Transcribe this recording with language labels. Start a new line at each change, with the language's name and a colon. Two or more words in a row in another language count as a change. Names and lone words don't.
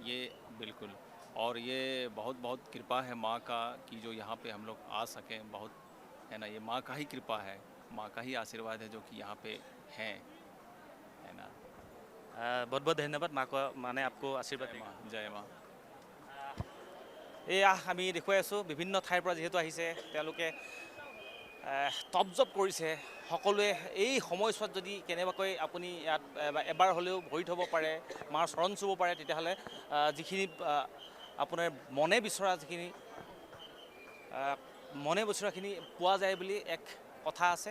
Hindi: ये बिल्कुल, और ये बहुत बहुत कृपा है माँ का कि जो यहाँ पे हम लोग आ सकें, बहुत है ना। ये माँ का ही कृपा है, माँ का ही आशीर्वाद है जो कि यहाँ पे है ना। बहुत बहुत धन्यवाद, माँ को माने आपको आशीर्वाद जय
Assamese: দিয়ক।
Hindi: माँ, जय माँ।
Assamese: এয়া আমি দেখুৱাই আছোঁ বিভিন্ন ঠাইৰ পৰা যিহেতু আহিছে তেওঁলোকে তপজপ কৰিছে সকলোৱে। এই সময়ছোৱাত যদি কেনেবাকৈ আপুনি ইয়াত এবাৰ হ'লেও ভৰি থ'ব পাৰে, মাৰ চৰণ চুব পাৰে, তেতিয়াহ'লে যিখিনি আপোনাৰ মনে বিচৰা যিখিনি মনে বিচৰাখিনি পোৱা যায় বুলি এক কথা আছে।